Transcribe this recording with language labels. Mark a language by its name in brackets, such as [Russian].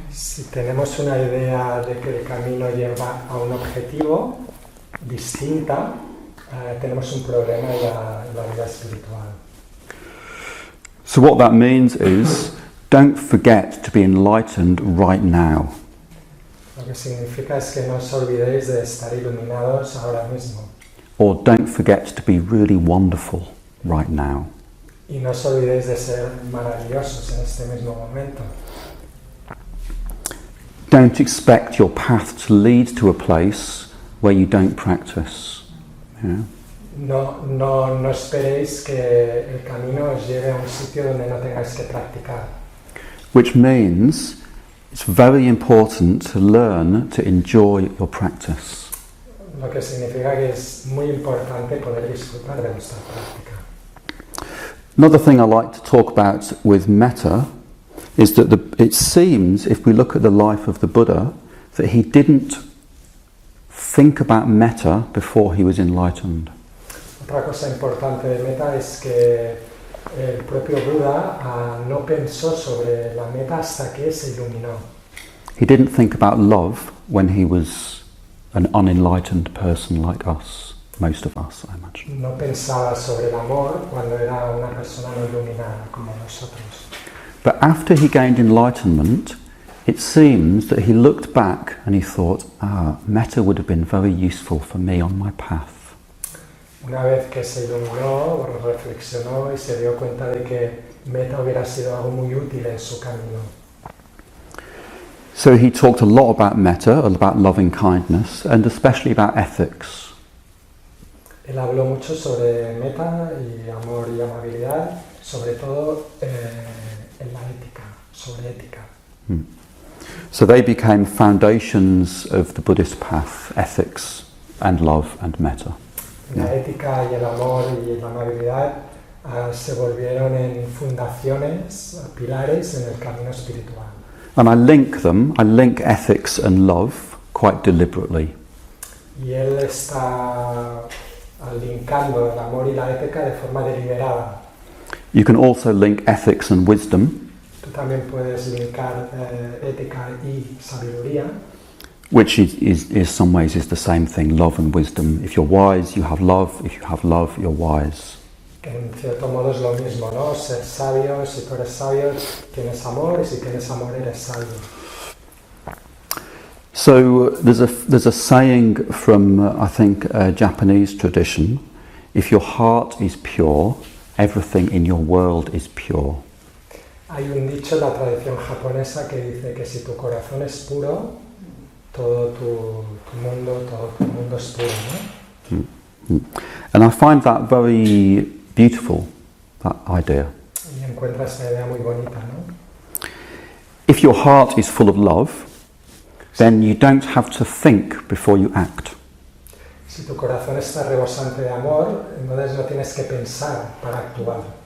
[Spanish] Si tenemos una idea de que el camino lleva a un objetivo distinta, tenemos un problema en la vida espiritual. [English] So what that means is, don't forget to be enlightened right now. [Spanish] Lo que significa es que no os olvidéis de estar iluminados ahora mismo. [English] Or don't forget to be really wonderful right now. [Spanish] Y no os olvidéis de ser maravillosos en este mismo momento. [English] Don't expect your path to lead to a place where you don't practice. Yeah? [Spanish] No esperéis que el camino os lleve a un sitio donde no tengáis que practicar. [English] Which means it's very important to learn to enjoy your practice. [Spanish] Lo que significa que es muy importante poder disfrutar de nuestra práctica. [English] Another thing I like to talk about with metta is that it seems, if we look at the life of the Buddha, that he didn't think about metta before he was enlightened. [Spanish] Otra cosa importante de meta es que el propio Buda no pensó sobre la meta hasta que se iluminó. [English] He didn't think about love when he was an unenlightened person like us, most of us, I imagine. [Spanish] No pensaba sobre el amor cuando era una persona no iluminada como nosotros. [English] But after he gained enlightenment, it seems that he looked back and he thought, metta would have been very useful for me on my path. [Spanish] Una vez que se iluminó, reflexionó y se dio cuenta de que metta hubiera sido algo muy útil en su camino. [English] So he talked a lot about metta, about loving kindness, and especially about ethics. [Spanish] Él habló mucho sobre metta y amor y amabilidad, sobre todo en la ética, sobre ética. [English] So they became foundations of the Buddhist path, ethics and love and metta. [Spanish] La ética y el amor y la amabilidad se volvieron en fundaciones, pilares en el camino espiritual. [English] And I link ethics and love quite deliberately. [Spanish] Y él está linkando el amor y la ética de forma deliberada. [English] You can also link ethics and wisdom. [Spanish] Tú también puedes linkar ética y sabiduría. [English] Which is some ways is the same thing, love and wisdom. If you're wise, you have love. If you have love, you're wise. [Spanish] Que en cierto modo es lo mismo, ¿no? Ser sabio, si tú eres sabio, tienes amor, y si tienes amor, eres sabio. [English] So there's a saying from I think a Japanese tradition: if your heart is pure, everything in your world is pure. [Spanish] Hay un dicho en la tradición japonesa que dice que si tu corazón es puro, todo tu mundo es puro, ¿no? [English] And I find that very beautiful, that idea. [Spanish] Y encuentra esta idea muy bonita, ¿no? [English] If your heart is full of love, then you don't have to think before you act. [Spanish] Si tu corazón está rebosante de amor, entonces no tienes que pensar para actuar.